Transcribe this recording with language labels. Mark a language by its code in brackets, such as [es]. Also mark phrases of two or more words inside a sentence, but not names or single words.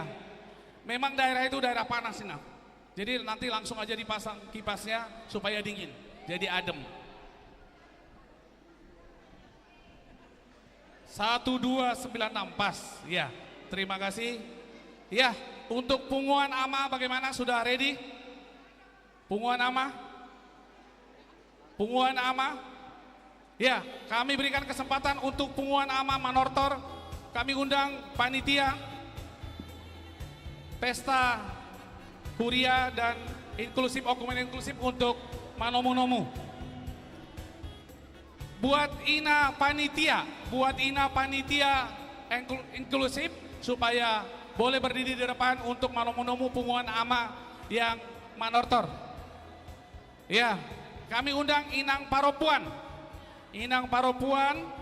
[id] Memang daerah itu daerah panas ini. Jadi nanti langsung aja dipasang kipasnya supaya dingin. Jadi adem. 1296 pas. Ya, terima kasih. Ya, untuk [bbc] punguan ama [id] bagaimana? Sudah ready? [bbc] Punguan ama? Punguan ama? [id] Ya, kami berikan kesempatan untuk [bbc] punguan ama [id] Manortor. Kami undang panitia Pesta Huria dan inklusif, okumen inklusif untuk manomu-nomu. Buat ina panitia inklusif supaya boleh berdiri di depan untuk manomu-nomu [bbc] punguan ama [id] yang Manortor. [bbc] Ya, kami undang Inang Paropuan. Inang Paropuan.